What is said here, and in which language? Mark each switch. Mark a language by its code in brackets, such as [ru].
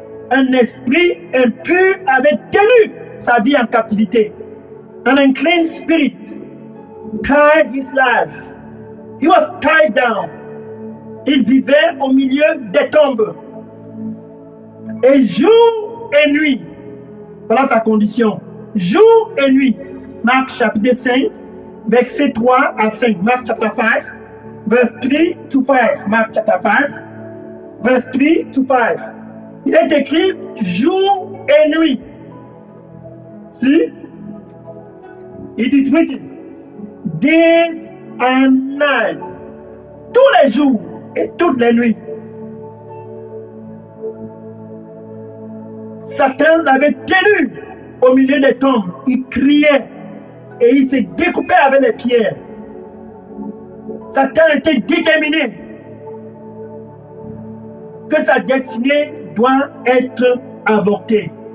[fr] Un esprit impur avait tenu sa vie en captivité. [en] An unclean spirit tied his life. He was tied down. [fr] Il vivait au milieu des tombes. Et jour et nuit, voilà sa condition. Jour et nuit. Marc chapitre 5, verset 3 à 5. [en] Marc chapter 5, verse 3 to 5. Marc chapter 5, verse 3 to 5. [fr] Il est écrit jour et nuit. [en] See? It is written days and night. [fr] Tous les jours et toutes les nuits. Satan l'avait tenu au milieu des tombes. Il criait et il se découpait avec les pierres. Satan était déterminé que sa destinée doit être avortée.